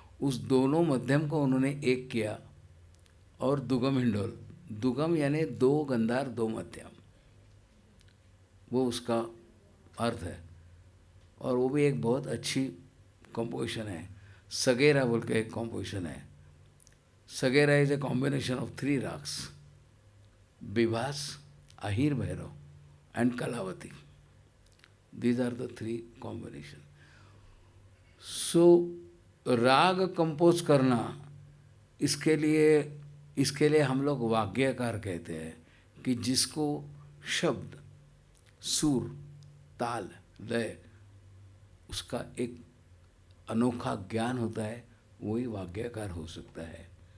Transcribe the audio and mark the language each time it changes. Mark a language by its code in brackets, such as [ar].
[hi] उस दोनों मध्यम को उन्होंने एक किया और दुगम हिंडोल, दुगम यानी दो गंधार दो मध्यम, वो उसका अर्थ है। और वो भी एक बहुत अच्छी कंपोजिशन है। सगेरा बोल के एक कंपोजिशन है। [en] सगेरा is a combination of 3 ragas, Vibhas, Ahir Bhairav and Kalavati. These are the 3 combination. [hi] So राग कंपोज करना, इसके लिए हम लोग वाग्यकार कहते हैं कि जिसको शब्द, सुर, ताल, लय, उसका एक अनोखा ज्ञान होता है, वही वाग्यकार हो सकता है।